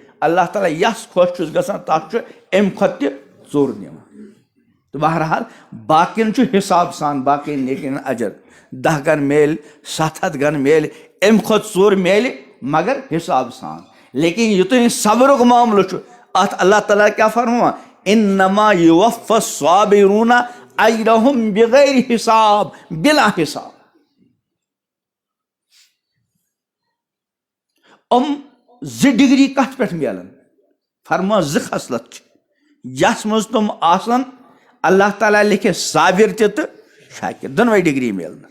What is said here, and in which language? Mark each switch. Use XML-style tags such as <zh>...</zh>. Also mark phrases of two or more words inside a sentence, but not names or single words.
<ks>اللہ تعالیٰ یس خۄش چھُس گژھان تتھ چھُ امہِ کھۄتہٕ تہِ ژوٚر نِوان. تہٕ بہرحال باقین چھُ حساب سان باقین نیکین اجر. 10 گن میلہِ 700 گن میلہِ امہِ کھۄتہٕ ژوٚر میلہِ مگر حساب سان. لیکن یُتُے صبرُک معاملہٕ چھُ اتھ اللہ تعالیٰ کیٛاہ فرماوان</ks> <ar>انما یوفى الصابرون اجرهم بغیر حساب بلا حساب.</ar> <ks>زٕ ڈگری کتھ پٮ۪ٹھ میلن فرما 2 خصلت چھِ یس منٛز تِم آسن اللہ تعالیٰ لیکھِ صابر تہِ تہٕ شاکر دۄنوَے ڈگری میلنس.</ks>